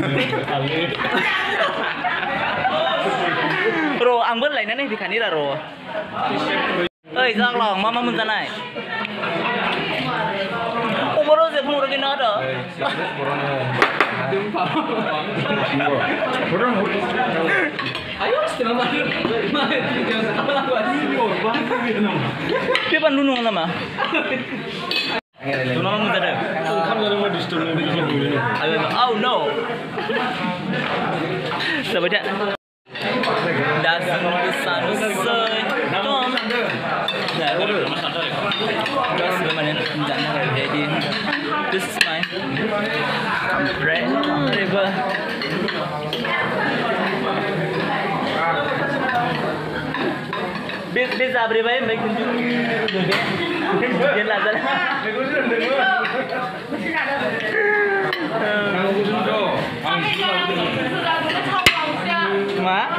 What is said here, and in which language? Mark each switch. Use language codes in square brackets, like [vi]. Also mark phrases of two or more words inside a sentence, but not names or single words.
[brx] र' आंबो लायनानै फैखानि र' ओइ जाग्लं मा मोनजानाय अमरो जे फुंरो गैना आरो बे बानलु नङा नामा मा मोनजादों ओंखाम जादोंबा डिस्टार्ब औ नो जाबाय दा दा जों गोसानोसै दम गासिबो माने जानो थाखाय [en] ready this is mine [brx] ओमफ्राय ओरैबो बे जाब्रेबाय ओमफ्राय खिन्थु बे लाजाला मा